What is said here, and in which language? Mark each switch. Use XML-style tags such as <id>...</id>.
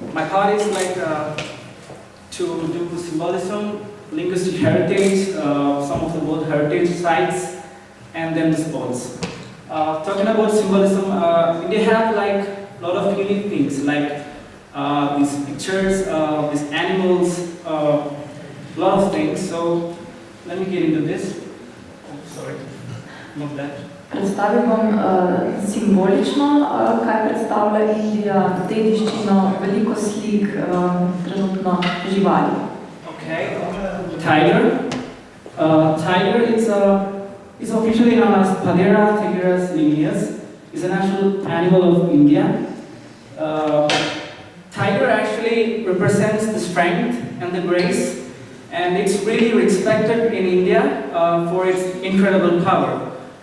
<en>My part is like to do symbolism, linguistic heritage, some of the world heritage sites, and then the sports. Talking about symbolism, India have like a lot of unique things, like these pictures, these animals, a lot of things. So let me get into this. Oh, sorry, not that.</en> <sl>Predstavil bom simbolično, kaj predstavlja Indija, dediščino, veliko slik, trenutno živali.</sl> <en>Okay, tiger. Tiger is officially known as Padera tigris lineus. It's a national animal of India. Tiger actually represents the strength and the grace, and it's really respected in India for its incredible power.</en>